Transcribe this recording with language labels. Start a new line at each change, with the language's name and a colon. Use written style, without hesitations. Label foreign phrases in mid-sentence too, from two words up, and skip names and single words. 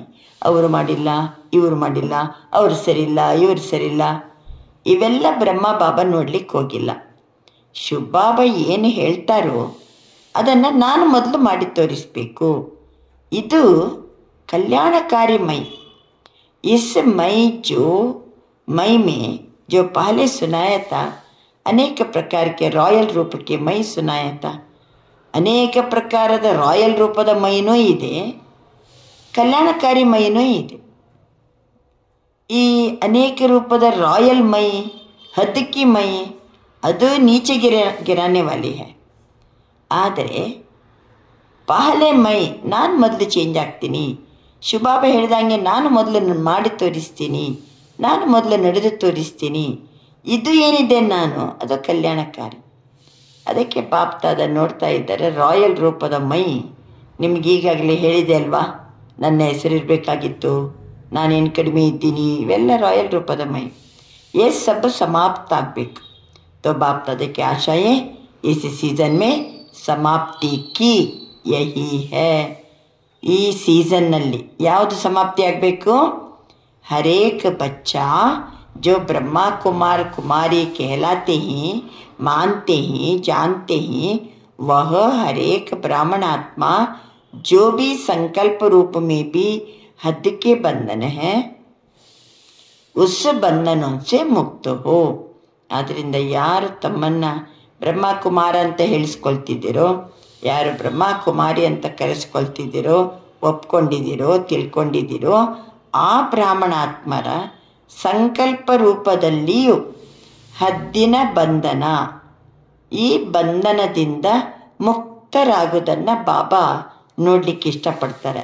Kannada: ಅವರು ಮಾಡಿಲ್ಲ, ಇವರು ಮಾಡಿಲ್ಲ, ಅವರು ಸರಿಯಿಲ್ಲ, ಇವರು ಸರಿಯಿಲ್ಲ, ಇವೆಲ್ಲ ಬ್ರಹ್ಮ ಬಾಬಾ ನೋಡ್ಲಿಕ್ಕೆ ಹೋಗಿಲ್ಲ. ಶಿವಬಾಬಾ ಏನು ಹೇಳ್ತಾರೋ ಅದನ್ನು ನಾನು ಮೊದಲು ಮಾಡಿ ತೋರಿಸಬೇಕು. ಇದು ಕಲ್ಯಾಣಕಾರಿ ಮೈ.
Hindi: इस मई में जो पहले सुनाया था, अनेक प्रकार के रॉयल रूप के मई सुनाया था.
Kannada: ಅನೇಕ ಪ್ರಕಾರದ ರಾಯಲ್ ರೂಪದ ಮೈನೂ ಇದೆ, ಕಲ್ಯಾಣಕಾರಿ ಮೈನೂ ಇದೆ. ಈ ಅನೇಕ ರೂಪದ ರಾಯಲ್ ಮೈ,
Hindi: हदकी मैं,
Kannada: ಅದು
Hindi: नीचे गिराने वाली है.
Kannada: ಆದರೆ
Hindi: पहले मैं,
Kannada: ನಾನು ಮೊದಲು ಚೇಂಜ್ ಆಗ್ತೀನಿ. ಶಿವಬಾಬಾ ಹೇಳ್ದಂಗೆ ನಾನು ಮೊದಲು ಮಾಡಿ ತೋರಿಸ್ತೀನಿ, ನಾನು ಮೊದಲು ನಡೆದು ತೋರಿಸ್ತೀನಿ. ಇದು ಏನಿದೆ ನಾನು, ಅದು ಕಲ್ಯಾಣಕಾರಿ. ಅದಕ್ಕೆ ಬಾಪ್ತಾದ ನೋಡ್ತಾ ಇದ್ದಾರೆ, ರಾಯಲ್ ರೂಪದ ಮೈ. ನಿಮ್ಗೆ ಈಗಾಗಲೇ ಹೇಳಿದೆ ಅಲ್ವಾ, ನನ್ನ ಹೆಸರಿರಬೇಕಾಗಿತ್ತು, ನಾನೇನು ಕಡಿಮೆ ಇದ್ದೀನಿ, ಇವೆಲ್ಲ ರಾಯಲ್ ರೂಪದ ಮೈ.
Hindi: ये सब समाप्त ಆಗಬೇಕು. तो बाप दादा की आशाएं इस सीजन में समाप्ति की यही है.
Kannada: ಈ ಸೀಸನ್ನಲ್ಲಿ ಯಾವುದು ಸಮಾಪ್ತಿ ಆಗಬೇಕು?
Hindi: हरेक बच्चा जो ब्रह्मा कुमार कुमारी कहलाते हैं, मानते हैं, जानते हैं, वह हरेक ब्राह्मण आत्मा जो भी संकल्प रूप में भी हद के बंधन है, उस बंधनों से मुक्त हो.
Kannada: ಆದ್ದರಿಂದ ಯಾರು ತಮ್ಮನ್ನು ಬ್ರಹ್ಮ ಕುಮಾರ ಅಂತ ಹೇಳಿಸ್ಕೊಳ್ತಿದ್ದೀರೋ, ಯಾರು ಬ್ರಹ್ಮ ಕುಮಾರಿ ಅಂತ ಕರೆಸ್ಕೊಳ್ತಿದ್ದೀರೋ, ಒಪ್ಕೊಂಡಿದ್ದೀರೋ, ತಿಳ್ಕೊಂಡಿದ್ದೀರೋ, ಆ ಬ್ರಾಹ್ಮಣ ಆತ್ಮರ ಸಂಕಲ್ಪ ರೂಪದಲ್ಲಿಯೂ ಹದ್ದಿನ ಬಂಧನ, ಈ ಬಂಧನದಿಂದ ಮುಕ್ತರಾಗುವುದನ್ನು ಬಾಬಾ ನೋಡ್ಲಿಕ್ಕೆ ಇಷ್ಟಪಡ್ತಾರೆ.